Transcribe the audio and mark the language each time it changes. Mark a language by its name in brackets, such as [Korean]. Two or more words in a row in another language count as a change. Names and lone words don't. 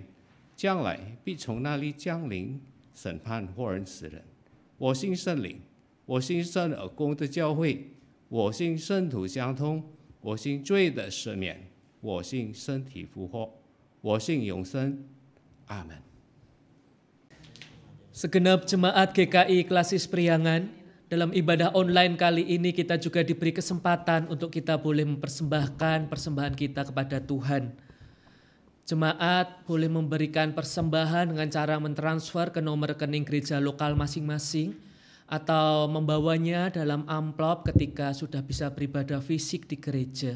[Chinese] 将来必从那里降临审判活人死人。我信圣灵，我信圣而公的教会，我信圣徒相通，我信罪的赦免，我信身体复活，我信永生。阿门。 [Indonesian] Segenap jemaat GKI Klasis Priangan, dalam ibadah online kali ini kita juga diberi kesempatan untuk kita boleh mempersembahkan persembahan kita kepada Tuhan. Jemaat boleh memberikan persembahan dengan cara mentransfer ke nomor rekening gereja lokal masing-masing atau membawanya dalam amplop ketika sudah bisa beribadah fisik di gereja.